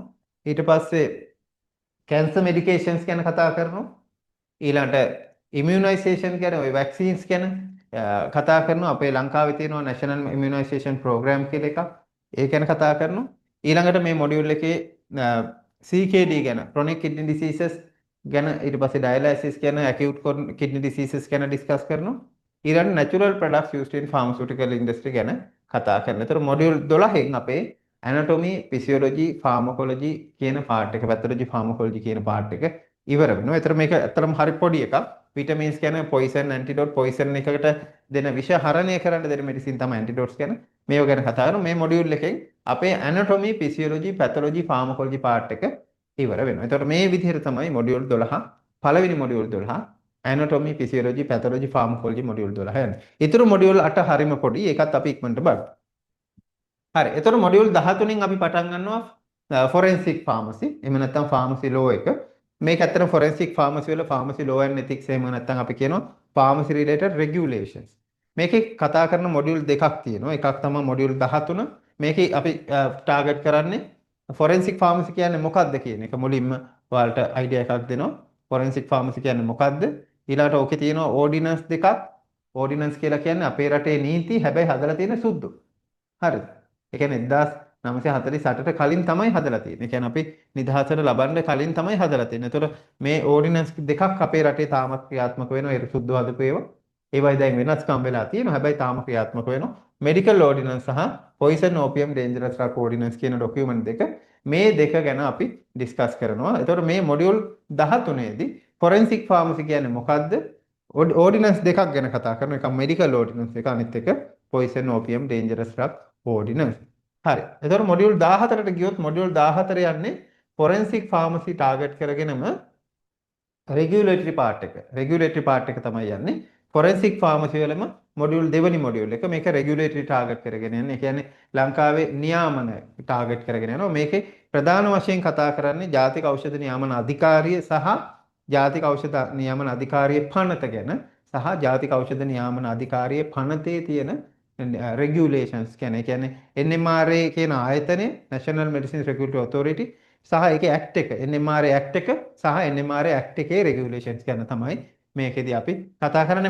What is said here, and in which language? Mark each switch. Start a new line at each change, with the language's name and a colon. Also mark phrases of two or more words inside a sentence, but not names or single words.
Sinhala: ඊට පස්සේ
English: cancer medications
Sinhala: ගැන කතා කරනවා. ඊළඟට ඉමියුනයිසේෂන් ගැන ඔය වැක්සින්ස් ගැන කතා කරනවා. අපේ ලංකාවේ තියෙනවා
English: national immunisation programme
Sinhala: කියලා එකක්. ඒ ගැන කතා කරනවා. ඊළඟට මේ මොඩියුල් එකේ CKD ගැන
English: chronic kidney diseases
Sinhala: ගැන ඊට පස්සේ dialysis ගැන
English: acute kidney diseases
Sinhala: ගැන ඩිස්කස් කරනවා. ඊළඟ
English: natural products used in pharmaceutical industry
Sinhala: ගැන කතා කරනවා. ඒතර මොඩියුල් 12න් අපේ
English: anatomy, physiology, pharmacology
Sinhala: කියන පාර්ට් එක,
English: pathology, pharmacology
Sinhala: කියන පාර්ට් එක ඉවර වෙනවා. ඒතර මේක ඇත්තටම හරි පොඩි එකක්. vitamins ගැන
English: poison antidote poison
Sinhala: එකකට දෙන විෂ හරණය කරන්න දෙන medicine තමයි antidotes ගැන. මේව ගැන කතා කරනවා. මේ මොඩියුල් එකෙන් අපේ
English: anatomy, physiology, pathology, pharmacology
Sinhala: පාර්ට් එක ඉවර වෙනවා. එතකොට මේ විදිහට තමයි මොඩියුල් 12 පළවෙනි මොඩියුල් 12
English: anatomy, physiology, pathology, pharmacology
Sinhala: මොඩියුල් 12 යන්නේ. ඊතුරු මොඩියුල් 8 හරිම පොඩි. ඒකත් අපි ඉක්මනට බලමු. හරි. එතකොට මොඩියුල් 13න් අපි පටන් ගන්නවා
English: forensic pharmacy.
Sinhala: එහෙම නැත්නම්
English: pharmacy law
Sinhala: එක. මේක ඇත්තටම
English: forensic pharmacy
Sinhala: වල
English: pharmacy law and ethics
Sinhala: එහෙම නැත්නම් අපි කියනවා
English: pharmacy related regulations.
Sinhala: මේකේ කතා කරන මොඩියුල් දෙකක් තියෙනවා. එකක් තමයි මොඩියුල් 13. මේකේ අපි ටාගට් කරන්නේ
English: forensic pharmacy
Sinhala: කියන්නේ මොකක්ද කියන එක මුලින්ම ඔයාලට අයිඩියා එකක් දෙනවා.
English: forensic pharmacy
Sinhala: කියන්නේ මොකක්ද? ඊළඟට ඕකේ තියෙනවා ordinance දෙකක්. ordinance කියලා කියන්නේ අපේ රටේ නීති හැබැයි හදලා තියෙන සුද්ධු. හරිද? ඒ කියන්නේ 1948ට කලින් තමයි හදලා තියෙන්නේ. ඒ කියන්නේ අපි නිදහසට ලබන්න කලින් තමයි හදලා තියෙන්නේ. ඒතකොට මේ ordinance දෙකක් අපේ රටේ තාමත් ක්‍රියාත්මක වෙනවා. ඒ සුද්ධු හදපු ඒවා. ඒවයි දැන් වෙනස්කම් වෙලා තියෙනවා. හැබැයි තාම ක්‍රියාත්මක වෙනවා.
English: medical ordinance
Sinhala: සහ
English: poison opium dangerous drug ordinance
Sinhala: කියන document දෙක මේ දෙක ගැන අපි ඩිස්කස් කරනවා. ඒතකොට මේ මොඩියුල් 13 දී
English: forensic pharmacy
Sinhala: කියන්නේ මොකද්ද? ordinance දෙකක් ගැන කතා කරනවා. එකක්
English: medical ordinance
Sinhala: එක අනිත් එක
English: poison opium dangerous drug ordinance.
Sinhala: හරි. ඒතකොට මොඩියුල් 14ට ගියොත් මොඩියුල් 14 යන්නේ
English: forensic pharmacy target
Sinhala: කරගෙනම
English: regulatory part
Sinhala: එක.
English: regulatory part
Sinhala: එක තමයි යන්නේ.
English: forensic pharmacy
Sinhala: වලම මොඩියුල් දෙවෙනි මොඩියුල් එක මේක
English: regulatory target
Sinhala: කරගෙන යන්නේ. ඒ කියන්නේ ලංකාවේ නියාමන target කරගෙන යනවා. මේකේ ප්‍රධාන වශයෙන් කතා කරන්නේ ජාතික ඖෂධ නියාමන අධිකාරිය සහ ජාතික ඖෂධ නියාමන අධිකාරියේ පනත ගැන සහ ජාතික ඖෂධ නියාමන අධිකාරියේ පනතේ තියෙන regulations කියන්නේ NMRA කියන ආයතනය National Medicines Regulatory Authority සහ ඒකේ act එක NMRA act එක සහ NMRA act එකේ regulations ගැන තමයි මේකෙදි අපි කතා කරන්නේ.